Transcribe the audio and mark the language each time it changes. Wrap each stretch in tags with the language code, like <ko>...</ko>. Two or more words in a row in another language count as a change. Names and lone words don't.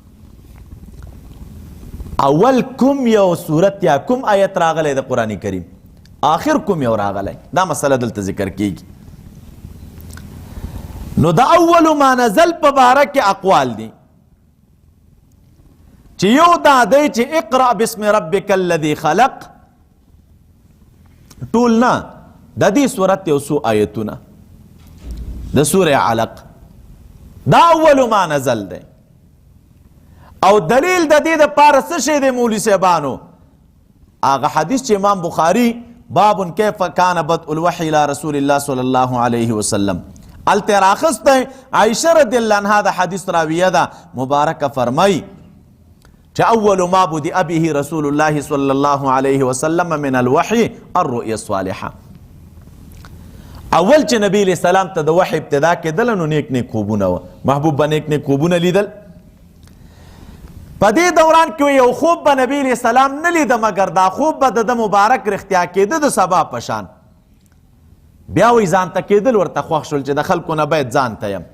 <ps>اول کوم یو صورت یا کوم آیت راغلی د قرآن کریم، آخر کوم یو راغلی، دا مسله دلته ذکر کیږي. نو د</ps> <ar>اول ما نزل</ar> <ps>په باره کې اقوال دي، چې یو دا دی چې</ps> <ar>اقرأ بسم ربک الذي خلق،</ar> <ps>ټول نه د دې صورت یو څو آیتونه د سوره علق، دا</ps> <ar>اول ما نزل</ar> <ps>دی. او دلیل د دې دپاره څه شی دی مولوي صاحبانو؟ هغه حدیث چې امام بخاري</ps> <ar>باب کیف کان بدء الوحی الى رسول الله صلی الله علیه وسلم</ar> <ps>هلته راخستی. عایشه</ps> <ar>رضی الله عنها</ar> <ps>د حدیث راویه ده، مبارکه فرمای چې</ps> <ar>اول ما بدأ به رسول الله صلی الله علیه وسلم من الوحی الرؤیا الصالحه.</ar> <ps>اول چې نبی</ps> <ar>علیہ السلام</ar> <ps>ته د وحی ابتدا کېدله نو نیک نیک خوبونه وه، محبوب به نیک نیک خوبونه لیدل. په دې دوران کې یو خوب به نبی</ps> <ar>علیہ السلام</ar> <ps>نه لیده، مګر دا خوب به د مبارک رښتیا کېده د سبا په شان. بیا وایي ځان ته کېدل ورته خوښ شول چې د خلکو نه باید ځان ته یم.</ps>